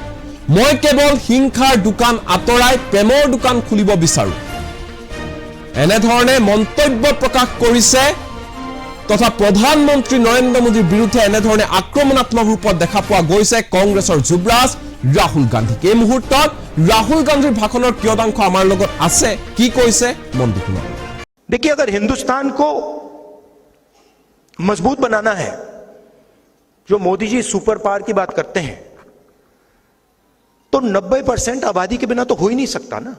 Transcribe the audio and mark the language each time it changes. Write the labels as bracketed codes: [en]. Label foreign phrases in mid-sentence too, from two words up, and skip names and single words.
[as] মই কেৱল হিংসাৰ দোকান আঁতৰাই প্ৰেমৰ দোকান খুলিব বিচাৰো, এনেধৰণে মন্তব্য প্ৰকাশ কৰিছে তথা প্ৰধানমন্ত্ৰী নৰেন্দ্ৰ মোদীৰ বিৰুদ্ধে এনেধৰণে আক্ৰমণাত্মক ৰূপত দেখা পোৱা গৈছে কংগ্ৰেছৰ যুৱৰাজ ৰাহুল গান্ধীক। এই মুহূৰ্তত राहुल गांधी ভাষণৰ কিয়দংশ আমাৰ লগত আছে কি কৈছে মন দি শুনক। [hi] देखिए, अगर हिंदुस्तान को मजबूत बनाना है, जो मोदी जी सुपर पावर की बात करते हैं, तो 90% आबादी के बिना तो हो ही नहीं सकता ना।